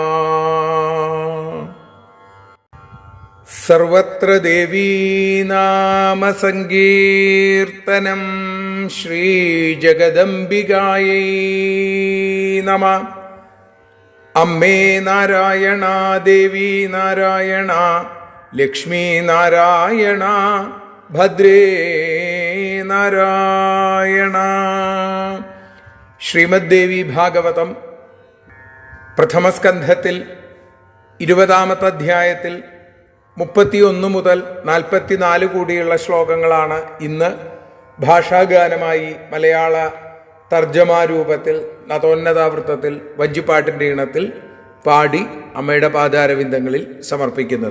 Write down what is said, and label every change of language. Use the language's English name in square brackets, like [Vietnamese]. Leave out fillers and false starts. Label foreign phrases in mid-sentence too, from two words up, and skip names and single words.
[Sanskrit] सर्वत्र देवी नाम संकीर्तनं श्रीजगदम्बिकायै नमः। [Malayalam] അമ്മേ നാരായണ ദേവി നാരായണ ലക്ഷ്മി നാരായണ ഭദ്രേ നാരായണ। ശ്രീമദ്ദേവി ഭാഗവതം പ്രഥമസ്കന്ധത്തിൽ 20-ാമത്തെ അധ്യായത്തിൽ 31 മുതൽ 44 കൂടിയുള്ള ശ്ലോകങ്ങളാണ് ഇന്ന് ഭാഷാഗാനമായി മലയാള തർജ്ജമാരൂപത്തിൽ നതോന്നതാവൃത്തത്തിൽ വഞ്ചിപ്പാട്ടിൻ്റെ ഈണത്തിൽ പാടി അമ്മയുടെ പാദാരവിന്ദങ്ങളിൽ സമർപ്പിക്കുന്നത്.